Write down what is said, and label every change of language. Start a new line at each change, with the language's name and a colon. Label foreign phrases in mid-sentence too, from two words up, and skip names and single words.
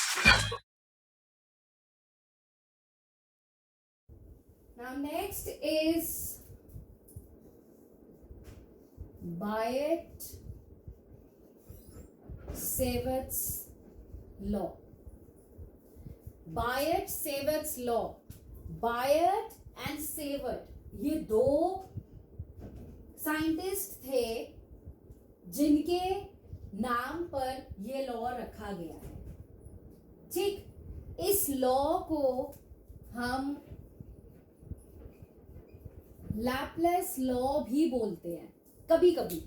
English: Now next is Biot-Savart's law. Biot-Savart's law.
Hindi: Biot एंड सेवर्ट ये दो साइंटिस्ट थे जिनके नाम पर ये लॉ रखा गया है. ठीक, इस लॉ को हम लैपलेस लॉ भी बोलते हैं कभी कभी.